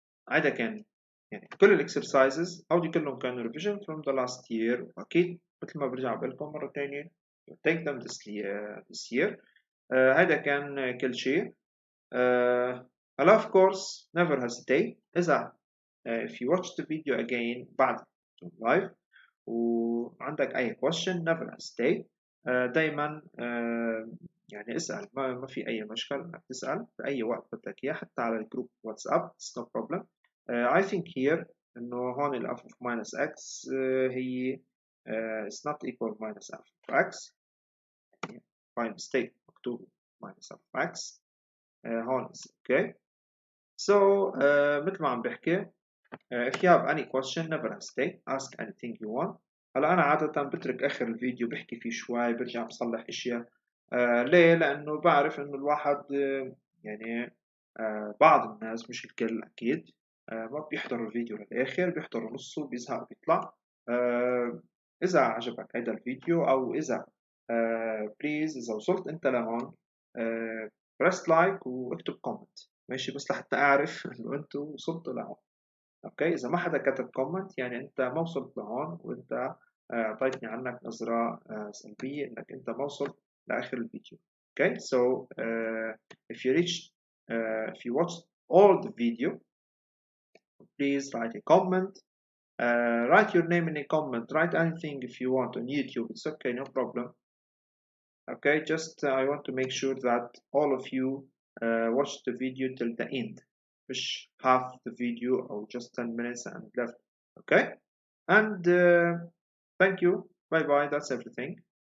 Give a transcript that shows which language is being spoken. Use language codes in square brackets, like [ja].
[ar] هذا كان يعني كل الاكسرسايزز هودي كلهم كانوا ريفيجن [en] from the last year، [ar] واكيد مثل ما برجع بقول لكم مره ثانيه [en] take them this year. [ar] هذا كان كل شيء. [en] and of course never hesitate إذا if you watch the video again [ar] بعد live وعندك أي [en] question never hesitate. [ar] دايما يعني اسأل، ما في أي مشكلة إنك تسأل في أي وقت بدك إياه، حتى على الجروب واتساب [en] it's no problem. I think here [ar] إنه هون ال [en] f of minus x هي is not equal minus f of x by mistake [ar] مكتوب [en] minus f of x هون is okay. So [ar] مثل ما عم بحكي [en] if you have any question never hesitate ask anything you want. [ar] هلا أنا عادة بترك آخر الفيديو بحكي فيه شوي برجع بصلح أشياء. ليه؟ لأنه بعرف إنه الواحد يعني بعض الناس مش الكل أكيد ما بيحضروا الفيديو للآخر، بيحضروا نصه بيزهق بيطلع. إذا عجبك هذا الفيديو أو إذا بليز إذا وصلت أنت لهون بريس لايك واكتب كومنت، ماشي؟ بس لحتى أعرف إنه أنتوا وصلتوا لهون. اوكي، اذا ما حدا كتب كومنت يعني انت ما وصلت لهون وانت اعطيتني عنك نظرة سلبية انك انت ما وصلت لاخر الفيديو. [en] Okay, so if you reached if you watched all the video please write a comment, write your name in a comment, write anything if you want on YouTube, it's okay, no problem. Okay, just I want to make sure that all of you watch the video till the end, مش half the video or just 10 minutes and left. Okay, and thank you, bye bye, that's everything.